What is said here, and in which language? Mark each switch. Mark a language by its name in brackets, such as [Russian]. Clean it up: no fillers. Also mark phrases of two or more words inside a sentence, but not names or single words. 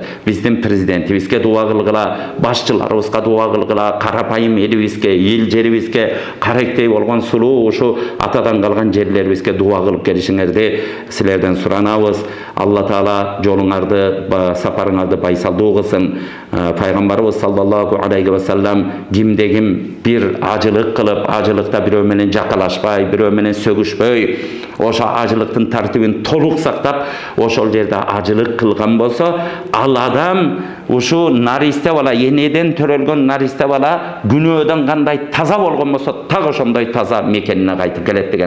[Kyrgyz] Биздин президентибизге дуа кылгыла, башчыларыбызга дуа кылгыла, карапайым элибизге, эл жерибизге каректей болгон сулуу ушу атадан калган жерлерибизге дуа кылып келишиңерди силерден суранабыз. Алла Таала жолуңарды, сапарыңарды байсалдуу кылсын. Пайгамбарыбыз [Arabic] صلى الله عليه وسلم [Kyrgyz] кимде ким бир ажылык кылып, ажылыкта бирөө менен жакалашпай, бирөө менен сөгүшпөй, ошо ажылыктын тартибин толук сактап, ошол жерде ажылык кылган болсо, ал адам ушу наристе бала, энеден төрөлгөн наристе бала күнөөдөн кандай таза болгон болсо, так ошондой таза мекенине кайтып келет деген.